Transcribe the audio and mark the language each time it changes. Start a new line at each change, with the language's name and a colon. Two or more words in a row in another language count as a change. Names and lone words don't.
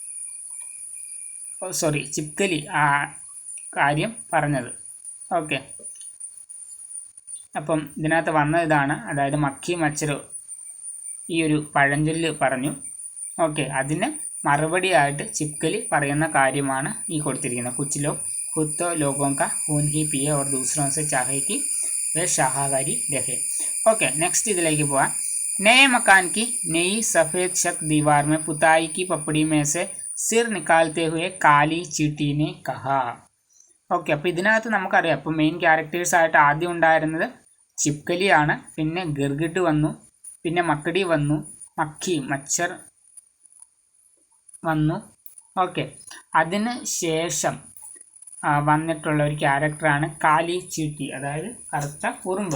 Malayalam: ചിപ്കലി ആ കാര്യം പറഞ്ഞത്. ഓക്കെ, അപ്പം ഇതിനകത്ത് വന്ന ഇതാണ്, അതായത് മക്കി മച്ചരോ ഈ ഒരു പഴഞ്ചൊല്ല് പറഞ്ഞു. ഓക്കെ, അതിന് മറുപടിയായിട്ട് ചിപ്കലി പറയുന്ന കാര്യമാണ് ഈ കൊടുത്തിരിക്കുന്നത്.
Hindi: കുച്ചിലോ खुद लोगों का खून ही पिए और दूसरों से चाहे कि वे शाकाहारी रहे.
English: okay, next
Malayalam: ഇതിലേക്ക് പോവാം.
Hindi: नए मकान की नई सफ़ेद छत दीवार में पुताई की पपड़ी में से सिर निकालते हुए काली चींटी ने कहा.
Malayalam: ഓക്കെ, അപ്പോൾ ഇതിനകത്ത് നമുക്കറിയാം, അപ്പോൾ മെയിൻ ക്യാരക്ടേഴ്സായിട്ട് ആദ്യം ഉണ്ടായിരുന്നത് ചിപ്കലിയാണ്, പിന്നെ ഗിർഗിഡ് വന്നു, പിന്നെ മക്കടി വന്നു, മക്കി മച്ചർ വന്നു. ഓക്കെ, അതിന് ശേഷം വന്നിട്ടുള്ള ഒരു ക്യാരക്ടറാണ് കാലി ചീട്ടി, അതായത് കറുത്ത ഉറുമ്പ്.